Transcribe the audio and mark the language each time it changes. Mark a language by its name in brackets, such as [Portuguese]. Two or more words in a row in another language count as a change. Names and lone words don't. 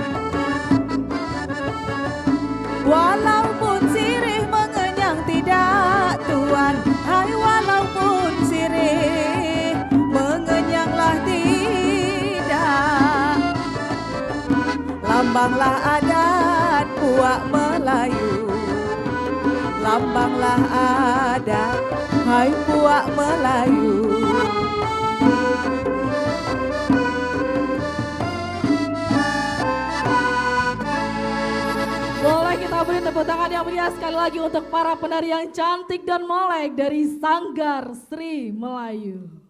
[Malay] Walaupun sirih mengenyang tidak tuan, hai walaupun sirih mengenyanglah tidak. Lambanglah adat puak Melayu, lambanglah adat hai puak Melayu. Boleh kita beri tepuk tangan yang meriah sekali lagi untuk para penari yang cantik dan molek dari Sanggar Sri Melayu.